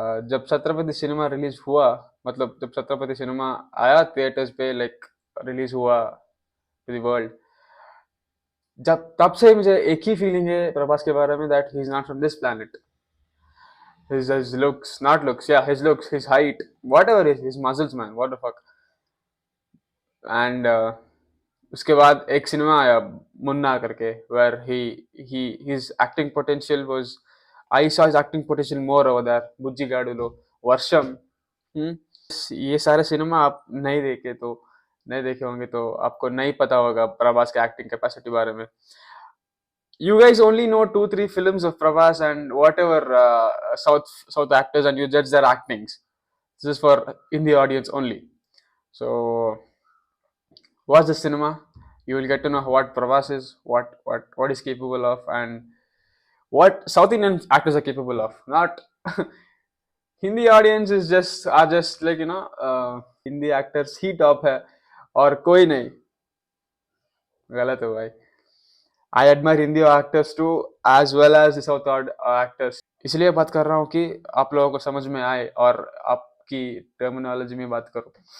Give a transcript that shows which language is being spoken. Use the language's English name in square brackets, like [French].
[Hindi] जब Chhatrapati cinema release हुआ, मतलब जब छत्रपति सिनेमा आया थिएटर्स पे, लाइक रिलीज हुआ टू द वर्ल्ड, जब तब से मुझे एक ही फीलिंग है प्रभास के बारे में, [English] That he is not from this planet. His looks, not looks, yeah, his looks, his height, whatever is his muscles, man, what the fuck. And [Hindi] उसके बाद एक सिनेमा आया मुन्ना करके, [English] where his acting potential was, I saw his acting potential more over there. [Hindi] बुज्जी गाडुलो, वर्षम. ये सारे cinema आप नहीं देखे होंगे तो आपको नहीं पता होगा प्रभास के एक्टिंग कैपेसिटी बारे में. [English] you guys only know 2-3 films of Prabhas and whatever South actors, and you judge their actings. This is for Hindi audience only. So watch the cinema. You will get to know what Prabhas is, what is capable of, and what South Indian actors are capable of. Not Hindi audience is just are just like Hindi actors [Hindi] he top है और कोई नहीं. गलत है भाई. [English] I admire Hindi actors too as well as the South actors. [Hindi] इसलिए बात कर रहा हूँ कि आप लोगों को समझ में आए और आपकी टर्मिनोलॉजी में बात करो.